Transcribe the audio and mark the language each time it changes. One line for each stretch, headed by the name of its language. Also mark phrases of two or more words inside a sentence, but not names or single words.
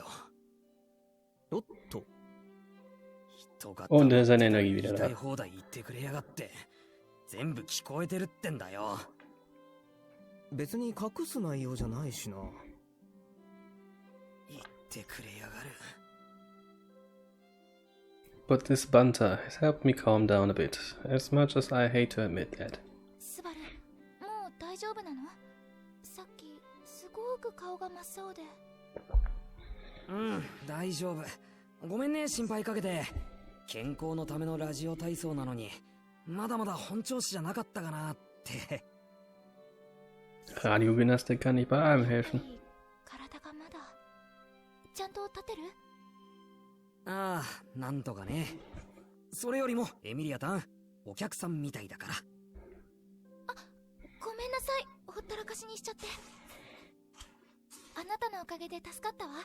Japanese: おっと。人が
German: Und seine Energie
Japanese: 言
German: wieder
Japanese: いたい
German: da.
Japanese: 放題言ってくれやがって。全部聞こえてるってんだよ。別に隠す内容じゃないしな。言ってくれやがる。
English: But this banter has helped me calm down a bit, as much as I hate to admit that.
Japanese: スバル、もう大丈夫なの？さっきすごく顔が真っ青で。うん、大丈夫。ごめんね、心配かけて。健康のためのラジオ体操なのに、まだまだ本調子じゃなかったかなって。
German: Radiogymnastik kann nicht bei allem helfen.
Japanese: 体がまだちゃんと立てる？ああ、なんとかね。それよりも、エミリアタン、お客さんみたいだから。あ、ごめんなさい。ほったらかしにしちゃって。あなたのおかげで助かったわ。